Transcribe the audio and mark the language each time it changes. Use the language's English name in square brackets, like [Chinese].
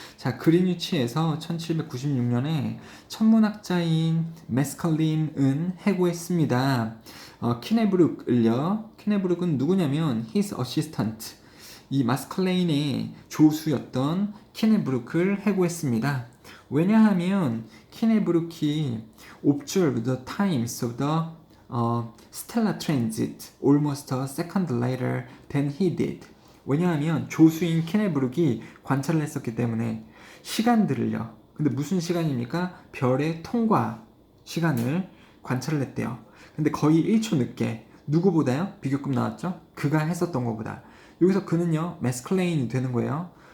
[Korean] 자, 그린위치에서 1796년에 천문학자인 메스컬린은 해고했습니다. 키네브룩을요. 키네브룩은 누구냐면 [English] his assistant, [Korean] 이 마스컬레인의 조수였던 키네브룩을 해고했습니다. 왜냐하면 키네브룩이 [English] observed the times of the stellar transit almost a second later than he did. [Korean] 왜냐하면 조수인 키네브룩이 관찰을 했었기 때문에 시간들을요. 근데 무슨 시간입니까? 별의 통과 시간을 관찰을 했대요. 근데 거의 1초 늦게 누구보다요? 비교급 나왔죠? 그가 했었던 것보다. 여기서 그는요, 매스클레인이 되는 거예요.